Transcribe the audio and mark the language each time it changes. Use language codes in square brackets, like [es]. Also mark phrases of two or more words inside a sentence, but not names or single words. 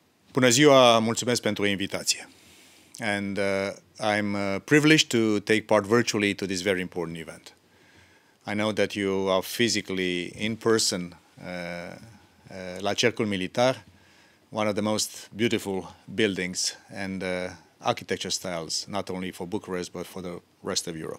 [ro] Bună ziua, mulțumesc pentru invitație. [en] And I'm privileged to take part virtually to this very important event. I know that you are physically in person la Cercul Militar, one of the most beautiful buildings and architecture styles, not only for Bucharest, but for the rest of Europe.